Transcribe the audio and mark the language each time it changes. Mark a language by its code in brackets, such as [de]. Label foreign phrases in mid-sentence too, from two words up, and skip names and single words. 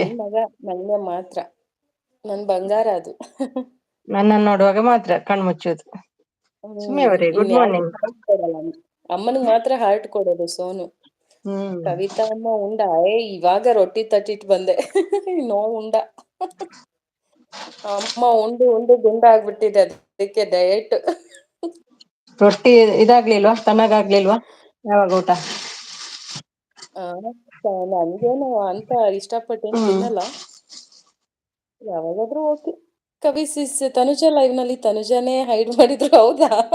[kn] ನನ್ ಮಗ, ನಂಗೆ ಮಾತ್ರ. ನನ್ ಬಂಗಾರ ಅದು. ನನ್ನ ನೋಡುವಾಗ ಮಾತ್ರ ಕಣ್ಮುಚ್ಚೋದು. ಸುಮ್ಮನೆ ಅವರೇ, ಗುಡ್ ಇನ್ಯಾರಿಗೂ ಮಾರ್ನಿಂಗ್. ಹಾರ್ಟ್ ಕೊಡಲ್ಲ. ಅಮ್ಮನಿಗೆ ಮಾತ್ರ ಹಾರ್ಟ್ ಕೊಡೋದು ಸೋನು. ಕವಿತಾ ಅಮ್ಮ ಉಂಡ? ಇವಾಗ ರೊಟ್ಟಿ ತಟ್ಟಿಟ್ ಬಂದೆ. ನೋ ಉಂಡ. ಅಮ್ಮ ಉಂಡು ಉಂಡು ಗುಂಡ ಆಗ್ಬಿಟ್ಟಿದೆ, ಅದಕ್ಕೆ ಡಯಟ್. ರೊಟ್ಟಿ ಇದಾಗ್ಲಿಲ್ವಾ? ತಣ್ಣಗಾಗ್ಲಿಲ್ವಾ ಯಾವಾಗ ಊಟ? ನನ್ಗೇನು ಅಂತ ಇಷ್ಟಪಟ್ಟೇನ್ ತಿನ್ನಲ್ಲ, ಯಾವಾಗಾದ್ರೂ ಓಕೆ. ಕವಿ ಸಿಸ್ ತನುಜ ಲೈವ್ ನಲ್ಲಿ ತನುಜಾನೇ ಹೈಡ್ ಮಾಡಿದ್ರು, ಹೌದಾ?